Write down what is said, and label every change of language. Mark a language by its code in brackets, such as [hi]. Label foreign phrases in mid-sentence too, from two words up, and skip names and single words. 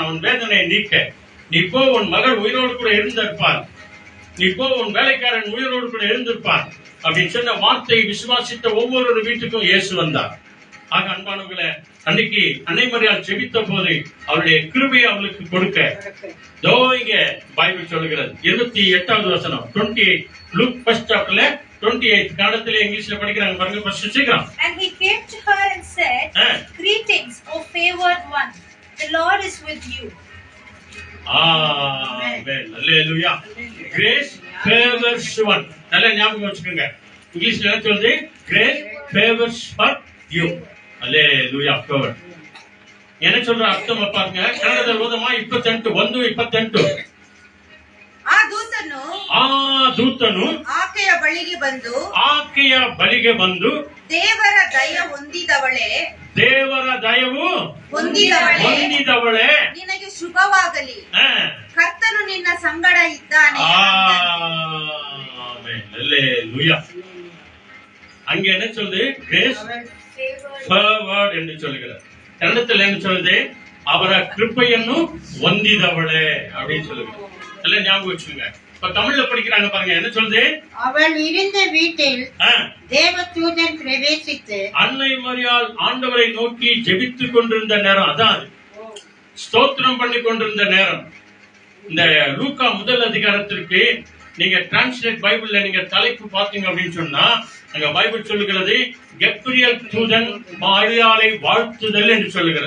[ta] அவன் வேதனையை நீக்க, நீ போ உன் மகள் உயிரோடு கூட இருந்திருப்பார், நீ போ உன் வேலைக்காரன் உயிரோடு கூட இருந்திருப்பார் அப்படின்னு சொன்ன வார்த்தையை விசுவாசித்த ஒவ்வொரு வீட்டுக்கும் இயேசு வந்தார். ஆக அன்பானவர்களே, அன்னைக்கு அன்னை மரியாள் ஜெபித்த போது அவருடைய கிருபையை அவளுக்கு கொடுக்க தோ இங்க பைபிள் சொல்லுகிறது. 28வது வசனம் 28 லூக் [en] first chapter [ta] 28 கன்னடத்திலே இங்கிலீஷ்ல படிக்கிறாங்க பாருங்க. ஃபர்ஸ்ட் சீக்கிரம். [en] And he came to her and said, Greetings, O favored one, the Lord is with you. Amen. Hallelujah. Grace favors one. [ta] நல்லா ஞாபகம் வச்சுக்கோங்க. இங்கிலீஷ்ல என்ன சொல்லுது? [en] Grace favors for you. Hallelujah. Favor. [ta] என்ன சொல்ற ಅರ್ಥಮ பாருங்க. [kn] ಕನ್ನಡದಲ್ಲಿ ಓದಮ್ಮ 28 ಆ ದೂತನು ಆಕೆಯ ಬಳಿಗೆ ಬಂದು ದೇವರ ದಯ ಹೊಂದಿದವಳೇ ಹೊಂದಿದವಳೆ ನಿನಗೆ ಶುಭವಾಗಲಿ, ಕರ್ತನು ನಿನ್ನ ಸಂಗಡ ಇದ್ದಾನೆ. [ta] Hallelujah. அங்க என்ன சொல்லுது? [en] grace favored [ta] என்று சொல்லுகிறார். கன்னடத்தில் என்ன சொல்லுது? [kn] ಅವರ ಕೃಪೆಯನ್ನು ಹೊಂದಿದವಳೆ [ta] அப்படின்னு சொல்லுகிறார். எல்லாம் ஞாபகம் வச்சுக்கோங்க. இப்ப தமிழ்ல படிக்கிறாங்க பாருங்க. என்ன சொல்லுது? அவள் இருந்த வீட்டில் தேவதூதன் பிரவேசித்து அன்னை மரியாள் ஆண்டவரை நோக்கி ஜெபித்துக் கொண்டிருந்த நேரம், அதான் ஸ்தோத்திரம் பண்ணி கொண்டிருந்த நேரம். இந்த லூக்கா 1 அதிகாரத்திற்கு நீங்க [en] translate Bible [ta] நீங்க தலைப்பு பாத்தீங்க அப்படின்னு சொன்னா, அங்க பைபிள் சொல்லுகிறது கப்ரியேல் தூதன் மரியாளை வாழ்த்துதல் என்று சொல்லுகிறது.